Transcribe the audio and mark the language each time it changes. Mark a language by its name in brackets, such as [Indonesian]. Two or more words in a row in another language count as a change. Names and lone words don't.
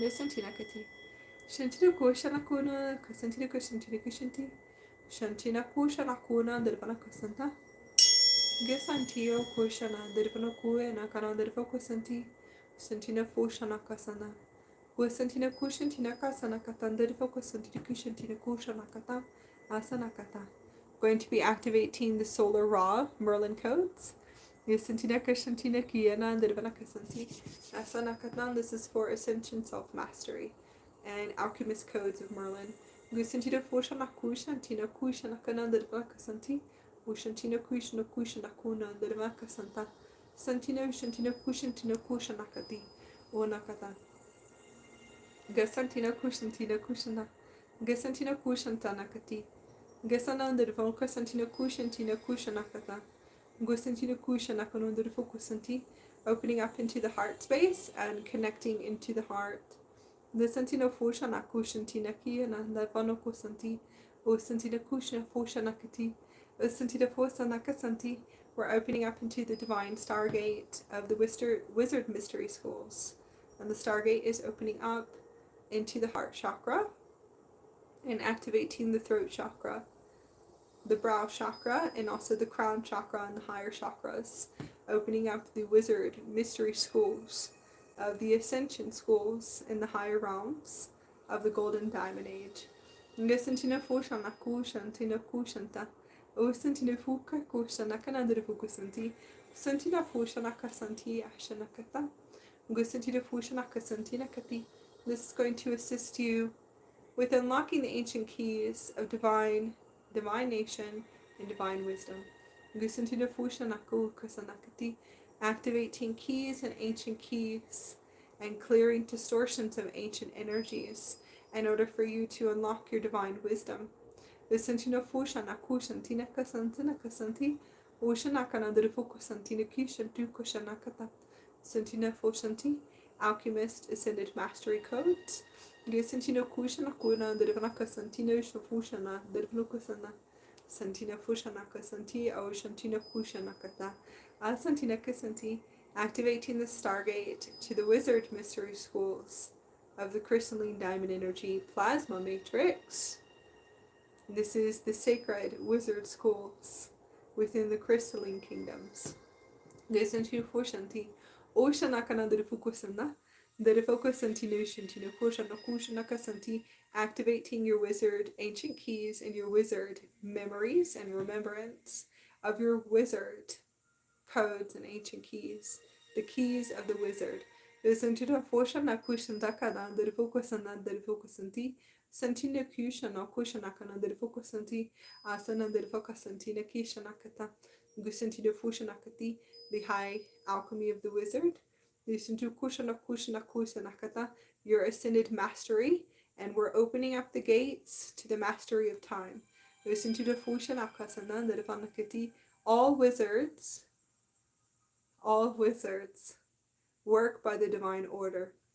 [English] Shantino Koshanakuna, Kasantina Kushantina Kushanti. Shantina kushana kuna dervana kasanta. Gesantio kushana dervana kuena kana derva kusanti. Santina fushana kasana. Gusantina kushantina kasana katan derva kusanti kushantina kushana kata. Asana kata. Going to be activating the solar raw Merlin codes. Gusantina kushantina kiena dervana kasanti. Asana katan. This is for Ascension self-mastery and alchemist codes of Merlin. Gusantina fushana kushantina kushana kana derva kasanti. Ushantina kushana kushana kuna derva kasanta. Santina ushantina kushantina kushana kati. Onakata. Gasantina kushantina kushana. Gasantina kushantana kati. Gasana derva kasantina kushantina kushana kata. Gusantina kushana kana derva kusanti. Opening up into the heart space and connecting into the heart. The Santina Fushana Kushantina Kiana, the Vano Kusanti, O Santina Kushana Fushanakati, O Santina Fusanakasanti. We're opening up into the divine Stargate of the Wizard Mystery Schools. And the Stargate is opening up into the heart chakra and activating the throat chakra, the brow chakra, and also the crown chakra and the higher chakras. Opening up the Wizard Mystery Schools of the Ascension schools in the higher realms of the Golden Diamond Age. Ngasantina fushana kushantina kushanta. Osantina fuka kushana kanandra fukusanti. Santina fushana kasanti ashanakata. Ngasantina fushana kasantina kati. This is going to assist you with unlocking the ancient keys of divine nation and divine wisdom. Gusantina fushanaku kasanakati. Activating keys and ancient keys and clearing distortions of ancient energies in order for you to unlock your divine wisdom. Gusantina fushanaku shantina kasantina kasanti. Ushanakana drifuku santina kishantu kushanakata. Santina fushanti. Alchemist Ascended Mastery Codes. Gusantina kushanakuna drivanaka santina shafushana drivnukasana. Santina Fushanaka Santi, O Shantina Kushanakata, Asantina Kasanti, activating the Stargate to the Wizard Mystery Schools of the Crystalline Diamond Energy Plasma Matrix. This is the sacred wizard schools within the crystalline kingdoms. Gusantina Fushanti, O Shanakana Drifukusana, activating your wizard ancient keys and your wizard memories and remembrance of your wizard codes and ancient keys, the keys of the wizard. Santina kushana kushanakana derfokusanti asana derfokasantina kishanakata gusantina fushanakati, the high alchemy of the wizard. Your ascended mastery, and we're opening up the gates to the mastery of time. All wizards work by the divine order.